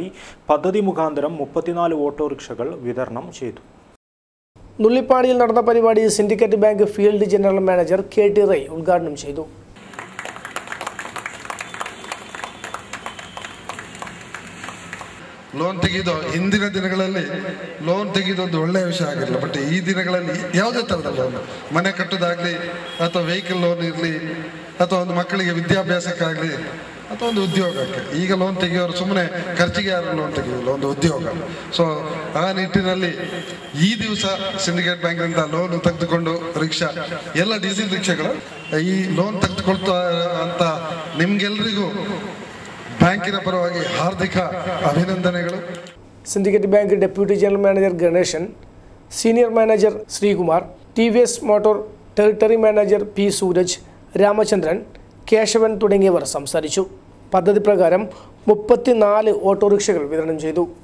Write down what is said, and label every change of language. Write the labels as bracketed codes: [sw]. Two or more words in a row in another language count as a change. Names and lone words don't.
[ml] പദ്ധതി മുഖാന്തരം 34 ഓട്ടോറിക്ഷകൾ വിതരണം ചെയ്തു. നുള്ളിപ്പാടിയിൽ നടന്ന പരിപാടി സിൻഡിക്കേറ്റ് ബാങ്ക് [en] field general manager [ml] KT റൈ ഉദ്ഘാടനം ചെയ്തു. [kn] ಲೋನ್ ತೆಗೆದು ಹಿಂದಿನ ದಿನಗಳಲ್ಲಿ ಲೋನ್ ತೆಗೆದೊಂದು ಒಳ್ಳೆಯ ವಿಷಯ ಆಗಿರಲಿಲ್ಲ. ಬಟ್ ಈ ದಿನಗಳಲ್ಲಿ ಯಾವುದೇ ಥರದ ಲೋನ್, ಮನೆ ಕಟ್ಟೋದಾಗಲಿ ಅಥವಾ [en] vehicle loan [kn] ಇರಲಿ ಅಥವಾ ಒಂದು ಮಕ್ಕಳಿಗೆ ವಿದ್ಯಾಭ್ಯಾಸಕ್ಕಾಗಲಿ ಅಥವಾ ಒಂದು ಉದ್ಯೋಗಕ್ಕೆ, ಈಗ ಲೋನ್ ತೆಗೆಯೋರು ಸುಮ್ಮನೆ ಖರ್ಚಿಗೆ ಯಾರು ಲೋನ್ ತೆಗೆಯೋಲ್ಲ, ಒಂದು ಉದ್ಯೋಗ. ಸೊ ಆ ನಿಟ್ಟಿನಲ್ಲಿ ಈ ದಿವಸ ಸಿಂಡಿಕೇಟ್ ಬ್ಯಾಂಕ್ನಿಂದ ಲೋನ್ ತೆಗೆದುಕೊಂಡು ರಿಕ್ಷಾ, ಎಲ್ಲ ಡೀಸೆಲ್ ರಿಕ್ಷಾಗಳು ಈ ಲೋನ್ ತೆಗೆದುಕೊಳ್ತಾ ಅಂತ ನಿಮ್ಗೆಲ್ರಿಗೂ ಬ್ಯಾಂಕಿನ ಪರವಾಗಿ ಹಾರ್ದಿಕ ಅಭಿನಂದನೆಗಳು. [ml] സിൻഡിക്കേറ്റ് ബാങ്ക് [en] deputy general manager [ml] ഗണേശൻ, [en] senior manager [ml] ശ്രീകുമാർ, TVS മോട്ടോർ [en] territory manager [ml] P സൂരജ്, രാമചന്ദ്രൻ, കേശവൻ തുടങ്ങിയവർ സംസാരിച്ചു. പദ്ധതി പ്രകാരം 34 ഓട്ടോറിക്ഷകൾ വിതരണം ചെയ്തു.